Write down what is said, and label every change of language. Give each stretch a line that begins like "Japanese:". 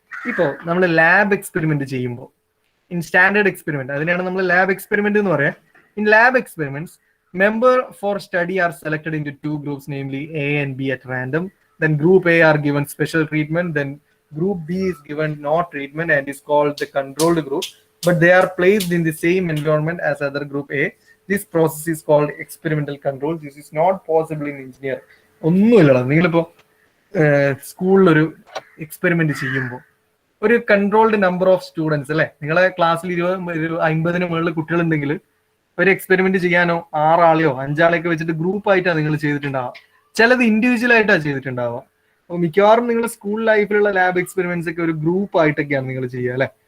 Malayalam: ഇപ്പോൾ നമ്മൾ lab experiment ചെയ്യുമ്പോൾ,
English: in standard experiment,
Malayalam: അതിനാണ് നമ്മൾ ലാബ് എക്സ്പെരിമെന്റ് എന്ന് പറയാം.
English: In lab experiments, member for study are selected into two groups, namely A and B at random. Then group A are given special treatment. Then group B is given no treatment and is called the controlled group. But they are placed in the same environment as other group A. This process is called experimental control. This is not possible in engineering.
Malayalam: ഒന്നുമില്ല, നിങ്ങളിപ്പോ സ്കൂളിൽ ഒരു experiment ചെയ്യുമ്പോൾ ഒരു controlled number of students അല്ലെ, നിങ്ങളെ ക്ലാസ്സിൽ 50-ന് മുകളിൽ കുട്ടികളുണ്ടെങ്കിൽ ഒരു എക്സ്പെരിമെന്റ് ചെയ്യാനോ 6 ആളെയോ 5 ആളെയൊക്കെ വെച്ചിട്ട് ഗ്രൂപ്പ് ആയിട്ടാണ് നിങ്ങൾ ചെയ്തിട്ടുണ്ടാവുക. ചിലത് ഇൻഡിവിജ്വൽ ആയിട്ടാണ് ചെയ്തിട്ടുണ്ടാവുക. അപ്പോൾ മിക്കവാറും നിങ്ങൾ സ്കൂൾ ലൈഫിലുള്ള ലാബ് എക്സ്പെരിമെന്റ്സ് ഒക്കെ ഒരു ഗ്രൂപ്പ് ആയിട്ടൊക്കെയാണ് നിങ്ങൾ ചെയ്യുക അല്ലെ.